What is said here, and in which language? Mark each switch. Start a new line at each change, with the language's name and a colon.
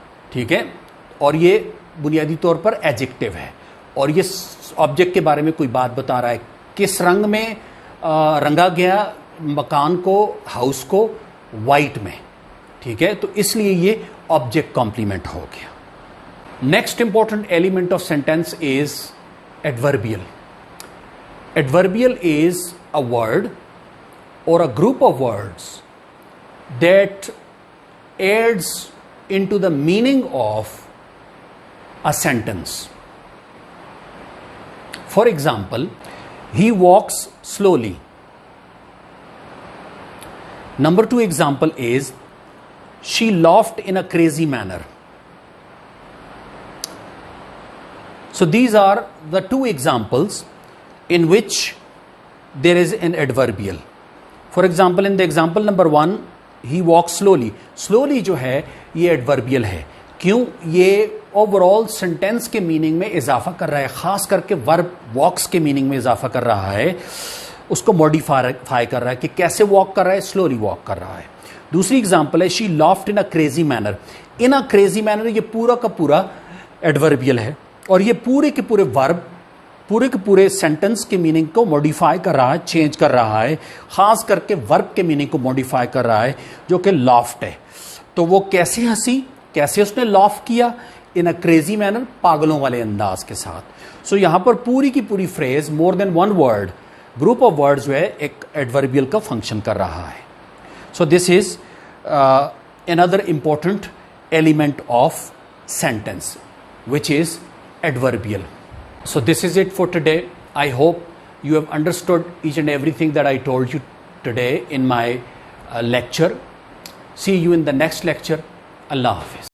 Urdu: ٹھیک ہے, اور یہ بنیادی طور پر ایڈجیکٹو ہے اور یہ آبجیکٹ کے بارے میں کوئی بات بتا رہا ہے. کس رنگ میں رنگا گیا مکان کو, ہاؤس کو, وائٹ میں. ٹھیک ہے, تو اس لیے یہ آبجیکٹ کمپلیمنٹ ہو گیا.
English: Next important element of sentence is adverbial. Adverbial is a word or a group of words that adds into the meaning of a sentence. For example, he walks slowly. Number 2 example is she laughed in a crazy manner. So these are the 2 examples in which there is an adverbial. For example, in the example number 1, ہی walk slowly.
Urdu: Slowly جو ہے یہ ایڈوربیل ہے. کیوں؟ یہ over all sentence کے meaning میں اضافہ کر رہا ہے, خاص کر کے ورب واکس کے میننگ میں اضافہ کر رہا ہے, اس کو موڈیفائی کر رہا ہے کہ کیسے واک کر رہا ہے, سلولی واک کر رہا ہے. دوسری اگزامپل ہے
English: She laughed in a crazy manner.
Urdu: In a crazy manner یہ پورا کا پورا ایڈوربیل ہے اور یہ پورے کے پورے ورب پورے کے پورے سینٹنس کے میننگ کو موڈیفائی کر رہا ہے, چینج کر رہا ہے, خاص کر کے ورب کے میننگ کو موڈیفائی کر رہا ہے جو کہ لافٹ ہے. تو وہ کیسے ہنسی, کیسے اس نے لاف کیا؟
English: in a crazy manner,
Urdu: پاگلوں والے انداز کے ساتھ. سو یہاں پر پوری کی پوری freeze
English: more than one word, group of word
Urdu: جو ہے ایک ایڈوربیل کا فنکشن کر رہا ہے.
English: So this is another important element of sentence which is adverbial. So this is it for today. I hope you have understood each and everything that I told you today in my lecture. See you in the next lecture. Allah Hafiz.